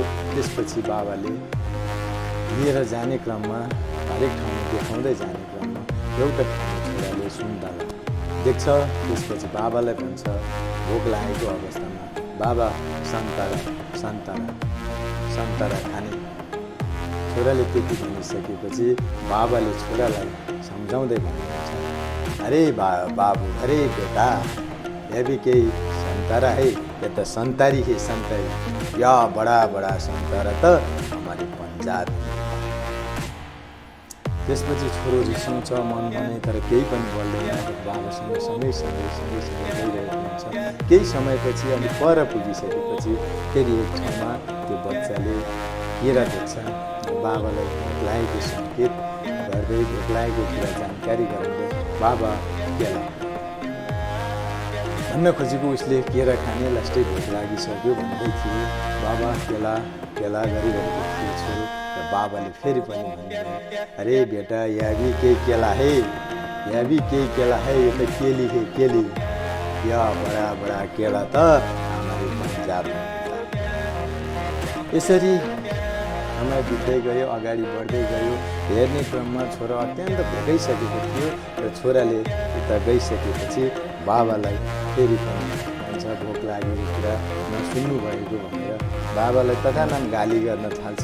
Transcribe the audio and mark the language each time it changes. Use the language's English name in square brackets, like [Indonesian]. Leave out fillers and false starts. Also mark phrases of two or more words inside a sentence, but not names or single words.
[Nepali] त्यसपछि बाबाले लिएर जाने क्रममा हरेक ठाउँमा देखाउँदै जाने क्रममा एउटा ठाउँमा छोराले सुन्तला देख्छ। त्यसपछि बाबालाई भन्छ भोक लागेको अवस्थामा, बाबा सन्तरा खाने। छोराले त्यति भनिसकेपछि बाबाले छोरालाई सम्झाउँदै भन्नुहुन्छ, अरे बाबू, [Hindi] अरे बेटा, यह भी केही संतरा है, ये तो संतारी है संतारी, या बड़ा बड़ा संतरा त हमारे पंजाब। [Nepali] त्यसपछि छोरो रिसाउँछ मन मनै, तर केही पनि बोल्दैन। बाबासँग सँगै गइरहेको हुन्छ। केही समयपछि अलिक पर पुगिसकेपछि फेरि एक ठाउँमा त्यो बच्चाले केरा देख्छ। बाबालाई भोक लागेको सङ्केत गर्दै, भोक लागेको कुरा जानकारी गराउँदै बाबा केला भन्न खोजेको उसले केरा खाने लास्टै भोक लागिसक्यो भन्दै थियो। बाबा केला गरिरहेको थियो छोरो। र बाबाले फेरि पनि भन्नुभयो, [Hindi] अरे बेटा, यहाँ भी केही केला है, यहाँ भी केही केला है, यो त केली है केली, या बडा बडा केला त हाम्रो पंजाब। [Nepali] यसरी समय बित्दै गयो, अगाडि बढ्दै गयो। हेर्ने क्रममा छोरा अत्यन्त भोगाइसकेको थियो र छोराले उता गइसकेपछि बाबालाई फेरि पनि भन्छ भोक लागेको कुरा नसुन्नु भएको भनेर बाबालाई तथानाम गाली गर्न थाल्छ।